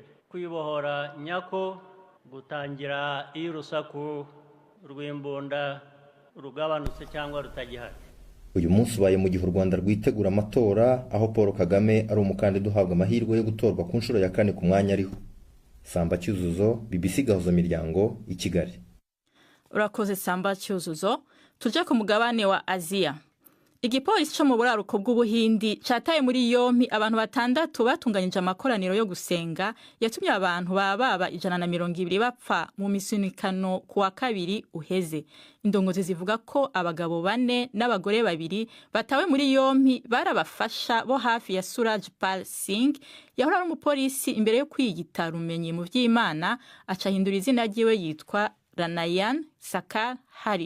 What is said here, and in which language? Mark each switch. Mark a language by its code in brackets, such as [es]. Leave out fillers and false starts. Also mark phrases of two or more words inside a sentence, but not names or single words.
[rw] Kwibohora nyako gutangira iyo urusaku rw'imbunda rugabanutse cyangwa rutagihari. Uyu munsi ubaye mu gihe u Rwanda rwitegura amatora, aho Paul Kagame ari umukandida uhabwa amahirwe yo gutorwa ku nshuro ya 4 ku mwanya ariho. Samba Cyuzuzo, BBC Gahuza Miryango, i Kigali. Urakoze Samba Cyuzuzo. [rn] Tuje ku mugabane wa Aziya. Igipolisi cyo mu buraruko bw'Ubuhindi cataye muri yompi abantu batandatu batunganyije amakoraniro yo gusenga yatumye abantu baba 120 bapfa mu misunikano kuwa kabiri uheze. Indongozi zivuga ko abagabo 4 n'abagore 2 batawe muri yompi barabafasha bo hafi ya Suraj Pal Singh yahora n'umupolisi imbere yo kwiyita rumenyi mu vy'Imana acahindura izina ryiwe yitwa Ranayan Sakar Hari.